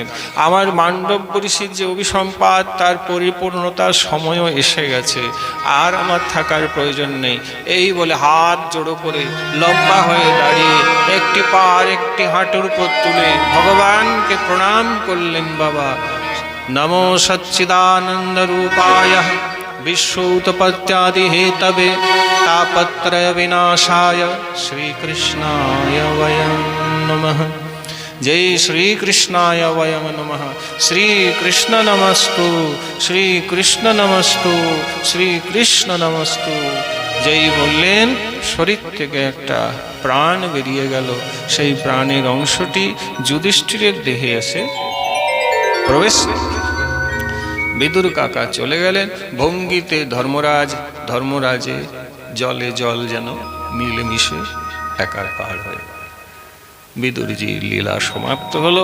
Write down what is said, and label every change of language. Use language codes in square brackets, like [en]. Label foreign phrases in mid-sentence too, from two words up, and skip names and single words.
[bn] আমার মান্ডব্য ঋষির যে অভিসম্পাদ তার পরিপূর্ণতার সময়ও এসে গেছে, আর আমার থাকার প্রয়োজন নেই। এই বলে হাত জোড়ো করে লম্বা হয়ে দাঁড়িয়ে একটি পা আর একটি হাঁটুর উপর তুলে ভগবানকে প্রণাম করলেন। [sa] বাবা নমো সচ্চিদানন্দ রূপায় विश्वोत्पत्त्यादि हेतवे तापत्रय विनाशाय श्रीकृष्णाय वयं नमः। जय श्रीकृष्णाय वयं नमः। श्रीकृष्ण नमस्तु, श्रीकृष्ण नमस्तु, श्रीकृष्ण नमस्तु। [bn] যেই বললেন শরীর থেকে একটা প্রাণ বেরিয়ে গেল, সেই প্রাণের অংশটি যুধিষ্ঠিরের দেহে এসে প্রবেশ। বিদুর কাকা চলে গেলেন। ভঙ্গিতে ধর্মরাজে জলে জল যেন মিলেমিশে একাকার হয়ে বিদুরজি লীলা সমাপ্ত হলো।